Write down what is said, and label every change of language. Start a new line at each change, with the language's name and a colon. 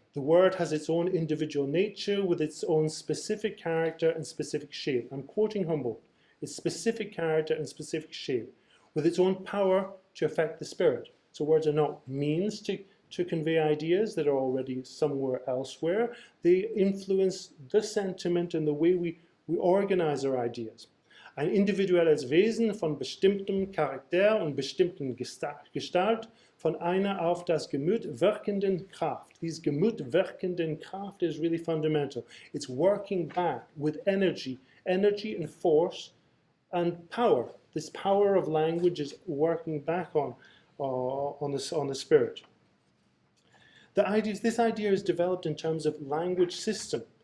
English: The word has its own individual nature with its own specific character and specific shape. I'm quoting Humboldt. Its specific character and specific shape with its own power to affect the spirit. So words are not means to convey ideas that are already somewhere elsewhere. They influence the sentiment and the way we organize our ideas.
German: Ein individuelles Wesen von bestimmtem Charakter und bestimmten Gestalt, von einer auf das Gemüt wirkenden Kraft.
English: This
German: Gemüt wirkenden Kraft
English: is really fundamental. It's working back with energy and force and power. This power of language is working back on the spirit. This idea is developed in terms of language system.